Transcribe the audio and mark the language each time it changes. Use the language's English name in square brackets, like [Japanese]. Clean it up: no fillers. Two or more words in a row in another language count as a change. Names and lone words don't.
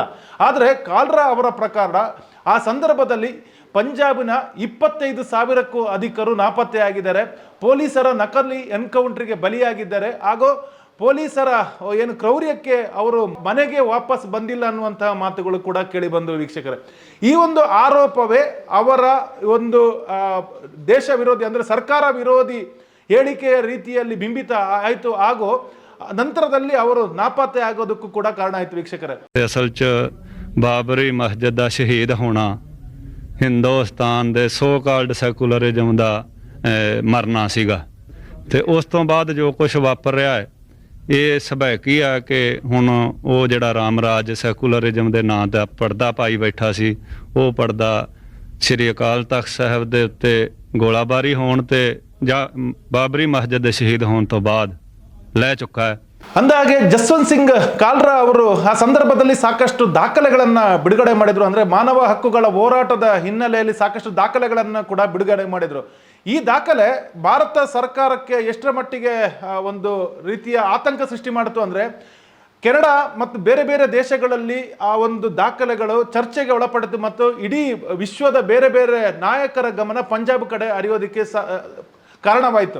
[Kannada] ಆದರೆ ಕಾಲ್ರಾ ಅವರ ಪ್ರಕಾರ ಆ ಸಂದರ್ಭದಲ್ಲಿ ಪಂಜಾಬಿನ 25,000ಕ್ಕೂ ಅಧಿಕರು ನಾಪತ್ತೆಯಾಗಿದ್ದಾರೆ, ಪೊಲೀಸರ ನಕಲಿ ಎನ್ಕೌಂಟರ್ಗೆ ಬಲಿಯಾಗಿದ್ದಾರೆ, ಹಾಗೂ ಪೊಲೀಸರ ಏನು ಕ್ರೌರ್ಯಕ್ಕೆ ಅವರು ಮನೆಗೆ ವಾಪಸ್ ಬಂದಿಲ್ಲ ಅನ್ನುವಂತಹ ಮಾತುಗಳು ಕೂಡ ಕೇಳಿ ಬಂದವು ವೀಕ್ಷಕರೇ. ಈ ಒಂದು ಆರೋಪವೇ ಅವರ ಒಂದು ದೇಶ ವಿರೋಧಿ ಅಂದರೆ ಸರ್ಕಾರ ವಿರೋಧಿ ಹೇಳಿಕೆಯ ರೀತಿಯಲ್ಲಿ ಬಿಂಬಿತ ಆಯಿತು, ಹಾಗೂ ನಂತರದಲ್ಲಿ ಅವರು ನಾಪತ್ತೆ ಆಗೋದಕ್ಕೂ ಕೂಡ ಕಾರಣ ಆಯಿತು ವೀಕ್ಷಕರೇ. [Punjabi] ਅਸਲ 'ਚ ਬਾਬਰੀ ਮਸਜਿਦ ਦਾ ਸ਼ਹੀਦ ਹੋਣਾ ਹਿੰਦੁਸਤਾਨ ਦੇ [English] so called secularism [Punjabi] ਦਾ ਮਰਨਾ ਸੀਗਾ, ਤੇ ਉਸ ਤੋਂ ਬਾਅਦ ਜੋ ਕੁਝ ਵਾਪਰ ਰਿਹਾ ਹੈ ਇਹ ਸੁਭਾਵਿਕ ਹੀ ਆ ਕਿ ਹੁਣ ਉਹ ਜਿਹੜਾ ਰਾਮ ਰਾਜ ਸੈਕੂਲਰਿਜ਼ਮ ਦੇ ਨਾਂ ਦਾ ਪਰਦਾ ਪਾਈ ਬੈਠਾ ਸੀ, ਉਹ ਪਰਦਾ ਸ੍ਰੀ ਅਕਾਲ ਤਖਤ ਸਾਹਿਬ ਦੇ ਉੱਤੇ ਗੋਲਾਬਾਰੀ ਹੋਣ ਤੇ ਜਾਂ ਬਾਬਰੀ ਮਸਜਿਦ ਦੇ ਸ਼ਹੀਦ ਹੋਣ ਤੋਂ ਬਾਅਦ ਲੈ ਚੁੱਕਾ ਹੈ. [Kannada] ಅಂದಾಗೆ ಜಸ್ವಂತ್ ಸಿಂಗ್ ಕಾಲ್ರಾ ಅವರು ಆ ಸಂದರ್ಭದಲ್ಲಿ ಸಾಕಷ್ಟು ದಾಖಲೆಗಳನ್ನ ಬಿಡುಗಡೆ ಮಾಡಿದ್ರು. ಅಂದ್ರೆ ಮಾನವ ಹಕ್ಕುಗಳ ಹೋರಾಟದ ಹಿನ್ನೆಲೆಯಲ್ಲಿ ಸಾಕಷ್ಟು ದಾಖಲೆಗಳನ್ನ ಕೂಡ ಬಿಡುಗಡೆ ಮಾಡಿದ್ರು. ಈ ದಾಖಲೆ ಭಾರತ ಸರ್ಕಾರಕ್ಕೆ ಎಷ್ಟರ ಮಟ್ಟಿಗೆ ಒಂದು ರೀತಿಯ ಆತಂಕ ಸೃಷ್ಟಿ ಮಾಡಿತು ಅಂದ್ರೆ, ಕೆನಡಾ ಮತ್ತು ಬೇರೆ ಬೇರೆ ದೇಶಗಳಲ್ಲಿ ಆ ಒಂದು ದಾಖಲೆಗಳು ಚರ್ಚೆಗೆ ಒಳಪಡಿತು ಮತ್ತು ಇಡೀ ವಿಶ್ವದ ಬೇರೆ ಬೇರೆ ನಾಯಕರ ಗಮನ ಪಂಜಾಬ್ ಕಡೆ ಹರಿಯೋದಕ್ಕೆ ಕಾರಣವಾಯಿತು.